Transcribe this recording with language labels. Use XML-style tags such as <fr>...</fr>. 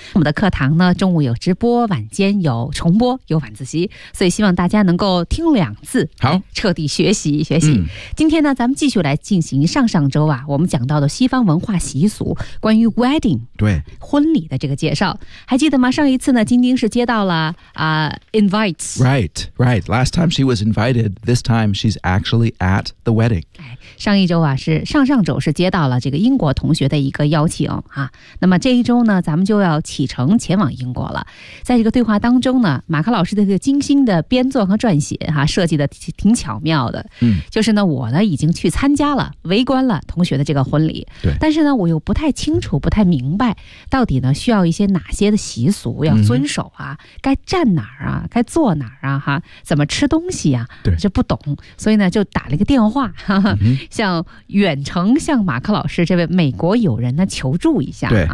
<zh>我们的课堂呢中午有直播，晚间有重播，有晚自习，所以希望大家能够听两次，好彻底学习学习。今天呢咱们继续来进行上上周啊我们讲到的西方文化习俗，关于 wedding，对婚礼的这个介绍，还记得吗？上一次呢晶晶是接到了invites，</zh> <en>right， right， last time she was invited， this time she's actually at the wedding。</en> <zh>上一周啊，是上上周是接到了这个英国同学的一个邀请啊，那么这一周呢咱们就要启程前往英国了。在这个对话当中呢，马克老师的这个精心的编作和撰写啊设计的挺巧妙的，就是呢我呢已经去参加了围观了同学的这个婚礼，但是呢我又不太清楚不太明白到底呢需要一些哪些的习俗要遵守啊，该站哪儿啊，该坐哪儿啊，哈，怎么吃东西啊，这不懂，所以呢就打了一个电话哈哈，向远程向马克老师这位美国友人呢求助一下啊，</zh>